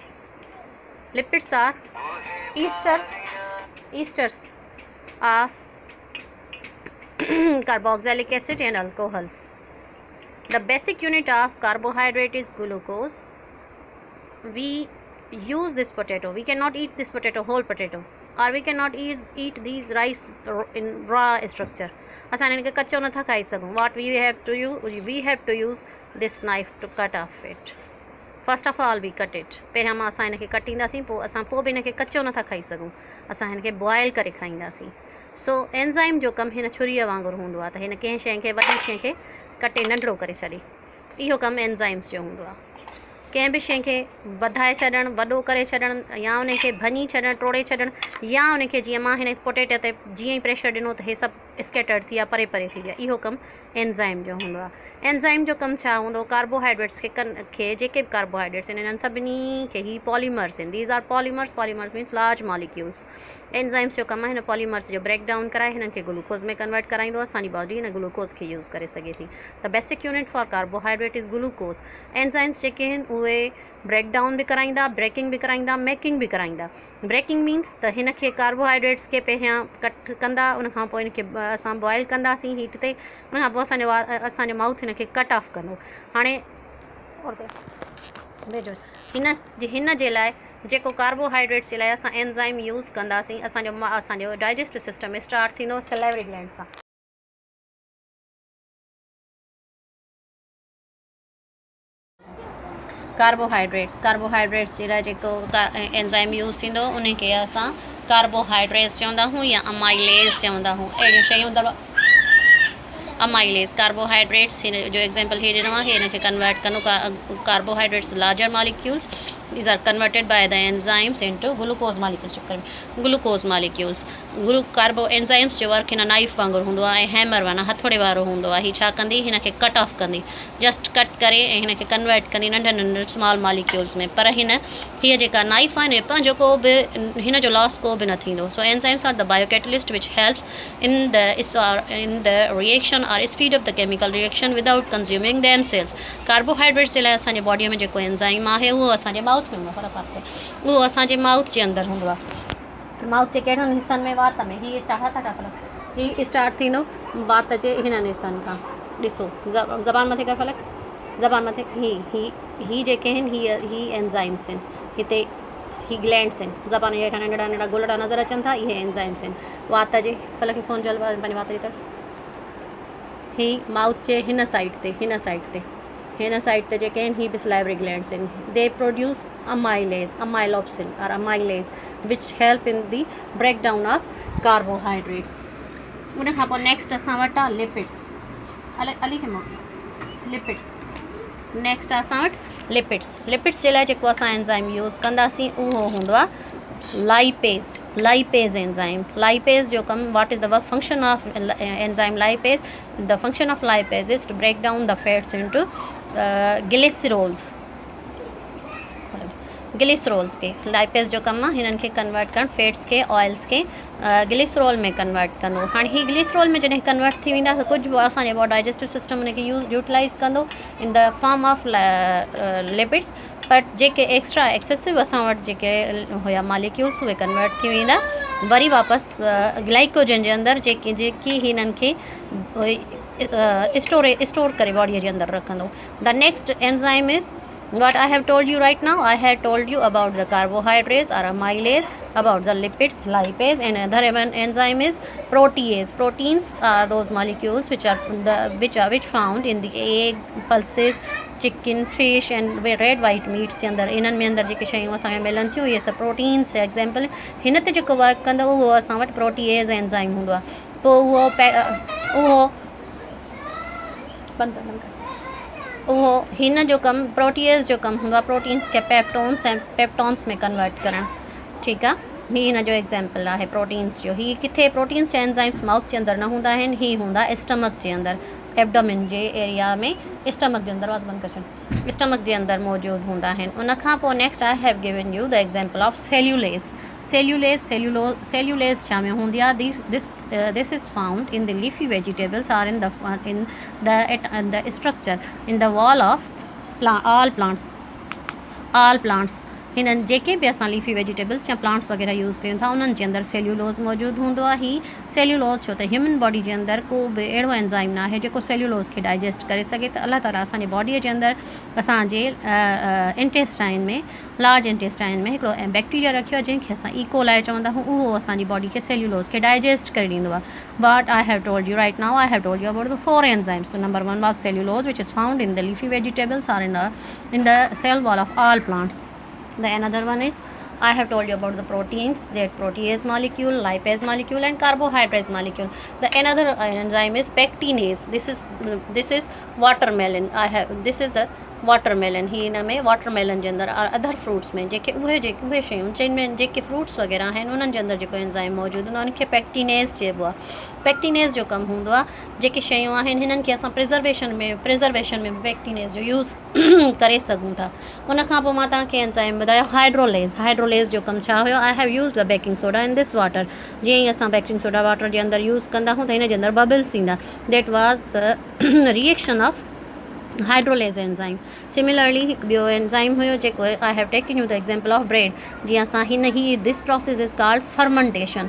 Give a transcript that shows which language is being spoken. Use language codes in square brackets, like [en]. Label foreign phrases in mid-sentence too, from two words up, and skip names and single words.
[en] Lipids are esters of carboxylic acid and alcohols. The basic unit of carbohydrate is glucose. We use this potato. We cannot eat this potato, whole potato, or we cannot eat these rice in raw structure. [sd] असां इनके कच्चो नथा खाई सघूं. [en] What we have to use this knife to cut off it. First of all we cut it. [sd] पहिरियां मां असां इनके कटींदासीं, पोइ बि इनके कच्चो नथा खाई सघूं. असां इनके बॉयल करे खाईंदासीं. सो एंजाइम जो कमु हिन छुरीअ वांगुरु हूंदो आहे. त हिन कंहिं शइ खे, वॾी शइ खे कटे नंढड़ो करे छॾे. इहो कमु एंजाइम्स जो हूंदो आहे. कंहिं बि शइ खे वधाए छॾणु, वॾो करे छॾणु, या उन खे भञी छॾणु, टोड़े छॾणु, या उन खे जीअं मां हिन पोटेटे ते जीअं ई प्रेशर ॾिनो त हे सभु स्केटर्ड थी विया, परे परे थी विया. इहो कमु एंजाइम जो हूंदो आहे. एंजाइम जो कमु छा हूंदो? कार्बोहाइड्रेट्स खे जेके बि कार्बोहाइड्रेट्स आहिनि, इन्हनि सभिनी खे ही पॉलीमर्स आहिनि. [en] These are polymers means large molecules. [sd] एंजाइम्स जो कमु आहे हिन पॉलीमर्स जो [en] break down [sd] कराए हिननि खे ग्लूकोज में कन्वर्ट कराईंदो. असांजी बॉडी हिन ग्लूकोज खे यूज़ करे सघे थी. [en] The basic unit for carbohydrate is glucose. [sd] एंजाइम्स जेके आहिनि उहे [en] break down [sd] भी कराइंदा, ब्रेकिंग भी कराइंदा, मेकिंग भी कराइंदा. [en] breaking means [sd] त हिन खे कार्बोहाइड्रेट्स के पहिरियां कट कंदा, उन खां पोइ इनखे असां बॉयल कंदासीं हीट ते, उन खां पोइ असांजो माउथ हिन खे [en] cut off [sd] कंदो. हाणे भेजो हिन जे लाइ जेको कार्बोहाइड्रेट्स जे लाइ असां एंजाइम यूज़ कंदासीं असांजो [en] digestive system start [sd] थींदो [en] salivary gland [sd] सां। कार्बोहाइड्रेट्स जे लाइ जेको एंजाइम यूज़ थींदो उन खे असां कार्बोहाइड्रेट्स चवंदा आहियूं या अमाइलेज़ चवंदा आहियूं। अहिड़ियूं शयूं अथव अमाइलेज़ कार्बोहाइड्रेट्स जो एग्जाम्पल हीअ ॾिनो आहे, हिन खे कन्वर्ट कंदो [en] carbohydrates larger molecules these are converted by the enzymes into glucose molecules [sd] glucose molecules [en] carbo enzymes [sd] जो वर्क हिन नाइफ वांगुरु हूंदो आहे ऐं हैमर माना हथोड़े वारो हूंदो आहे। हीअ छा कंदी, हिन खे [en] cut off [sd] कंदी, [en] just cut [sd] करे ऐं हिन खे कन्वर्ट कंदी नंढनि नंढनि [en] small molecules [sd] में। पर हीअ जेका नाइफ आहे न पंहिंजो को बि हिन जो लॉस को बि न थींदो। [en] So enzymes are the biocatalyst which helps in the reaction or speed of the chemical reaction without consuming themselves. [sd] कार्बोहाइड्रेट्स जे लाइ असांजे बॉडीअ में जेको एंजाइम आहे उहो असांजे माउथ में फ़र्क़ु आहे, उहो असांजे माउथ जे अंदरि हूंदो आहे। माउथ जे कहिड़नि हिसनि में, वात में, हीअ स्टार्ट थींदो वात जे हिननि हिसनि खां। ॾिसो ज़बान मथे कर फ़लक, ज़बान मथे ही जेके आहिनि ही एंजाइम्स आहिनि, हिते ही ग्लैंड्स आहिनि, ज़बान जे हेठां नंढड़ा नंढड़ा गोलड़ा नज़र अचनि था, इहे एंजाइम्स आहिनि। वात जे फ़लक खे फ़ोन जल पंहिंजे वात जी तरफ़, ही माउथ जे हिन साइड ते जेके आहिनि ही बि [en] salivary glands [sd] आहिनि। [en] They produce amylopsin and amylase which help in the breakdown of carbohydrates. [sd] उन खां पोइ नेक्स्ट असां वटि आहे लिपिड्स। अली खे मोकिलियो लिपिड्स। नेक्स्ट असां वटि लिपिड्स जे लाइ जेको असां एंजाइम यूज़ कंदासीं उहो हूंदो आहे [en] lipase enzyme. [sd] लाइपेज़ जो कमु, [en] What is the work function of enzyme lipase? The function of lipase is to break down the fats into glycerols के। [sd] लाइपेज़ जो कमु आहे हिननि खे कन्वर्ट करणु फैट्स के ऑयल्स के ग्लिसरोल में कन्वर्ट कंदो। हाणे ही ग्लिसरोल में जॾहिं कन्वर्ट थी वेंदा त कुझु असांजो [en] digestive system [sd] हुनखे यूटिलाइज़ कंदो [en] in the form of lipids. [sd] बट जेके एक्सेसिव असां वटि जेके हुया मॉलिक्यूल्स उहे कन्वर्ट थी वेंदा वरी वापसि ग्लाइकोजन जे अंदरि जेकी हिननि खे स्टोर करे बॉडीअ जे अंदरि रखंदो। [en] The next enzyme is what I have told you right now. I have told you about the carbohydrates or amylase, about the lipids, lipase, and another enzyme is protease. Proteins are those molecules which are found in the egg, pulses, chicken, fish and red white meats [sd] के अंदर। इन्हनि में अंदर जेके शयूं असांखे मिलनि थियूं इहे सभु [en] proteins example. [sd] हिन ते जेको वर्क कंदो उहो असां वटि [en] protease enzyme [sd] हूंदो आहे। पोइ उहो हिन जो कमु प्रोटीएज़ जो कमु हूंदो आहे प्रोटीन्स खे पेप्टोन्स में कन्वर्ट करणु। ठीकु आहे, ही हिन जो एग्जाम्पल आहे प्रोटीन्स जो। ही किथे प्रोटीन्स जा एंजाइम्स माउथ जे अंदरि न हूंदा आहिनि, ही हूंदा स्टमक जे अंदरि, एब्डोमेन जे एरिया में, स्टमक जे अंदरि, बंदि करे छॾ, स्टमक जे अंदरि मौजूदु हूंदा आहिनि। उन खां पोइ [en] next I have given you the example of cellulase [sd] छा में हूंदी आहे? [en] This is found in the leafy vegetables or in the structure in the wall of all plants. [sd] हिननि जेके बि असां [en] leafy vegetables [sd] या प्लांट्स वग़ैरह यूज़ कयूं था उन्हनि जे अंदरि सेल्यूलोज़ मौजूदु हूंदो आहे। ही सेल्यूलोज़ छो त [en] human body [sd] जे अंदरि को बि अहिड़ो एंजाइम न आहे जेको सेल्यूलोज़ खे डाइजेस्ट करे सघे। त अलाह ताला असांजे बॉडीअ जे अंदरि असांजे इंटेस्टाइन में, [en] large intestine [sd] में हिकिड़ो बैक्टीरिया रखियो आहे जंहिंखे असां इकोलाई चवंदा आहियूं। उहो असांजी बॉडी खे सेल्यूलोज़ खे डाइजेस्ट करे ॾींदो आहे। [en] But I have told you right now, I have told you about the 4 enzymes. नंबर 1 was cellulose which is found in the leafy vegetables or in the cell wall of all plants. The another one is I have told you about the proteins, that protease molecule, lipase molecule and carbohydrates molecule. The another enzyme is pectinase. This is watermelon. This is the वाटरमेलन। [sd] ही हिन में वाटरमेलन जे अंदरि और [en] other fruits [sd] में जेके उहे शयूं जिनमें जेके फ्रूट्स वग़ैरह आहिनि उन्हनि जे अंदरि जेको एंजाइम मौजूदु हूंदो आहे उनखे पेक्टिनेज़ चइबो आहे। पेक्टिनेज़ जो कमु हूंदो आहे जेके शयूं आहिनि हिननि खे असां प्रिजर्वेशन में पेक्टिनेज़ जो यूज़ करे सघूं था। उन खां पोइ मां तव्हांखे एंजाइम ॿुधायो हाइड्रोलेज़ जो कमु छा हुयो? [en] I have used the baking soda in this water. [sd] जीअं ई असां [en] baking soda water [sd] जे अंदरि यूज़ कंदा आहियूं त हिन जे अंदरि बबल्स ईंदा। [en] That was the reaction of hydrolase enzyme. Similarly [sd] हिकु ॿियो एंजाइम हुयो जेको [en] I have taken you the example of bread. [sd] जीअं असां [en] this process is called fermentation.